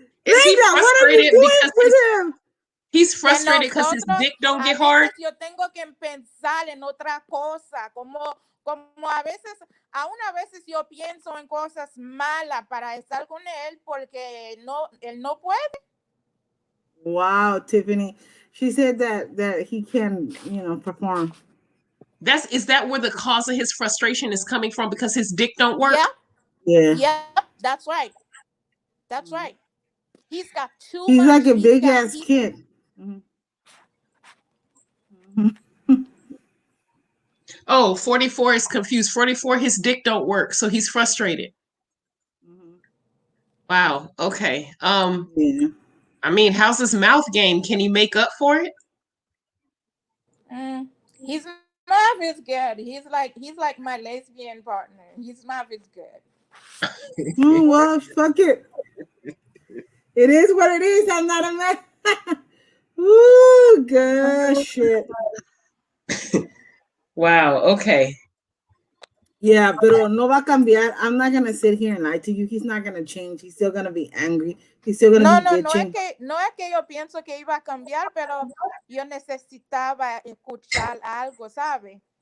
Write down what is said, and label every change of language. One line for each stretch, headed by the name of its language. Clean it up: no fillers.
English: Is he frustrated because he's frustrated because his dick don't get hard?
Spanish: Yo tengo que pensar en otra cosa, como a veces yo pienso en cosas malas para estar con él porque él no puede.
English: Wow, Tiffany. She said that he can, perform. Is that where the cause of his frustration is coming from because his dick don't work? Yeah, Yeah. yep, that's right. That's right. He's got too He's much. like a big ass kid. Mhm. Mhm. Oh, 44 is confused. 44, his dick don't work, so he's frustrated. Mhm. Wow. Okay. Yeah. I mean, how's his mouth game? Can he make up for it? Mm, his mouth is good. He's like my lesbian partner. His mouth is good. Oh well, fuck it. It is what it is. I'm not a man. Ooh, gosh, shit. Wow. Okay.
Spanish: Yeah, pero no va a cambiar.
English: I'm not gonna sit here and lie to you. He's not gonna change. He's still gonna be angry. He's still gonna
Spanish: No,
English: be
Spanish: no,
English: bitching.
Spanish: no es que yo pienso que iba a cambiar, pero yo necesitaba escuchar algo, ¿sabe?